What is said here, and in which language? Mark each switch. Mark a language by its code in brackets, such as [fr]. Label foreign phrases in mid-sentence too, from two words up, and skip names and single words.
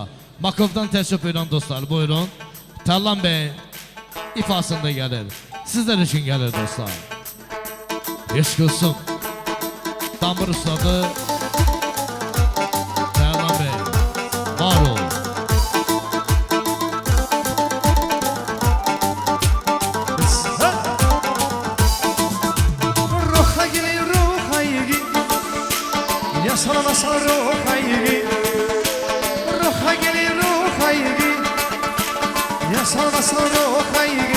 [az] Makovdan təşrif edən dostlar, buyurun. Tərlan bəy ifasında gəlir, sizlər üçün gəlir dostlar. Eşq olsun, damır ustadı, Tərlan bəy, var ol. Salama ruhaygi, ruha gelir ruhaygi, ya salama ruhaygi.